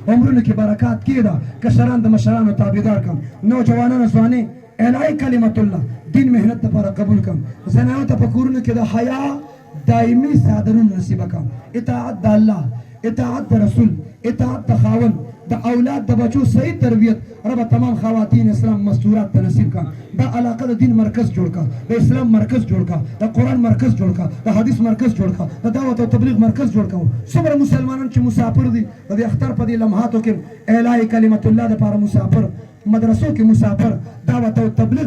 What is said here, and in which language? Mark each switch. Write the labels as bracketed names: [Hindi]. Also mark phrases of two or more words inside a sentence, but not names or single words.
[Pashto] کشران د مشرانو تابعدار کم نوجوانانو ځواني الهی کلمت الله دین مهنت لپاره قبول کم زنانو ته په کورونو کې د حیا دایمي سادرون نصیب کم اطاعت د الله اطاعت د رسول اطاعت د خاوند د اولاد د بچو صحیح تربیت رب تمام خواتین اسلام مستورات ته نصیب کا دا علاقه د دین مرکز جوړ کا د اسلام مرکز جوړ کا د قرآن مرکز جوړ کا د حدیث مرکز جوړ کا د دعوت او تبلیغ مرکز جوړ کا څومره مسلمانان چې مسافر دي د اختر په دې لمحاتو کې اعلی کلمت الله لپاره مسافر مدرسو کې مسافر دعوت او تبلیغ